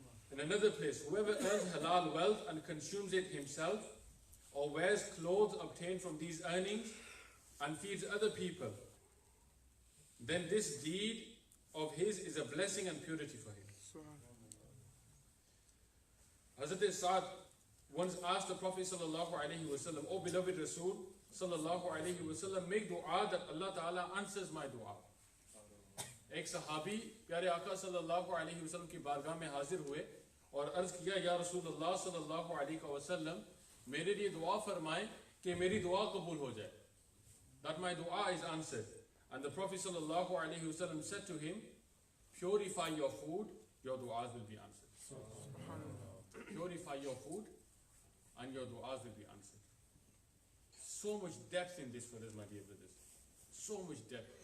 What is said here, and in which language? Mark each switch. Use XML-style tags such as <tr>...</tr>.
<en>In another place, whoever earns halal wealth and consumes it himself, or wears clothes obtained from these earnings and feeds other people, then this deed of his is a blessing and purity for him. Hazrat Sa'd once asked the Prophet ﷺ, "O beloved Rasul ﷺ, make dua that Allah Ta'ala answers my dua."</en> <hi>एक सहाबी प्यारे आका सल्लल्लाहु अलैहि वसल्लम की बारगाह में हाजिर हुए और अर्ज किया, या रसूल अल्लाह सल्लल्लाहु अलैहि वसल्लम, मेरे लिए दुआ फरमाएं कि मेरी दुआ कबूल हो जाए,</hi> <en>that my dua is answered. And the Prophet sallallahu alaihi wasallam said to him, purify your food, your du'as will be answered. Purify your food and your du'as will be answered. So much depth in this for us, my dear brothers. So much depth.</en>